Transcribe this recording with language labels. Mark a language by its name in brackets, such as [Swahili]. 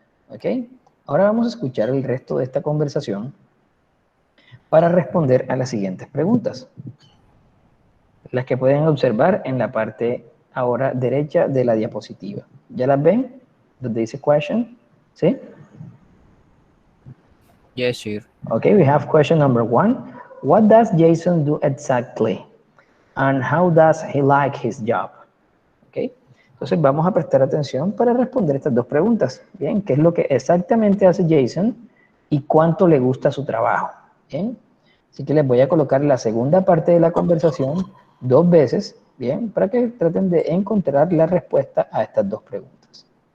[Spanish] Okay, ahora vamos a escuchar el resto de esta conversación para responder a las siguientes preguntas. Las que pueden observar en la parte ahora derecha de la diapositiva. ¿Ya las ven? Donde dice question, ¿sí? [English] Yes, sir. Okay, we have question number 1. What does Jason do exactly? And how does he like his job? [Spanish] Okay, entonces vamos a prestar atención para responder estas dos preguntas. Bien, ¿qué es lo que exactamente hace Jason y cuánto le gusta su trabajo? Bien, así que les voy a colocar la segunda parte de la conversación 2 veces, bien, para que traten de encontrar la respuesta a estas dos preguntas.